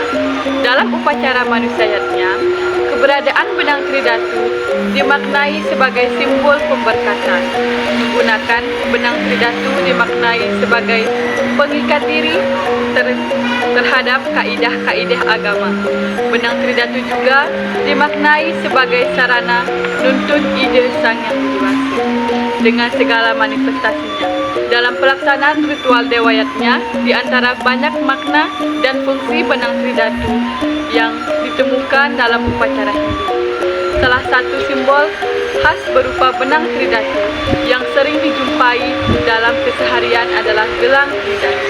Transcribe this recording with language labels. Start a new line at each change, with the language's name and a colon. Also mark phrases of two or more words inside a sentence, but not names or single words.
Indonesian: Dalam upacara manusiatnya, keberadaan benang Tridatu dimaknai sebagai simbol pemberkatan. Menggunakan benang Tridatu dimaknai sebagai pengikat diri terhadap kaidah-kaidah agama. Benang Tridatu juga dimaknai sebagai sarana nuntun ide Sang Yang Widiwasa dengan segala manifestasinya. Dalam pelaksanaan ritual dewayatnya, di antara banyak makna dan fungsi benang Tridatu yang ditemukan dalam upacara Hindu, salah satu simbol khas berupa benang Tridatu yang sering dijumpai dalam keseharian adalah gelang Tridatu.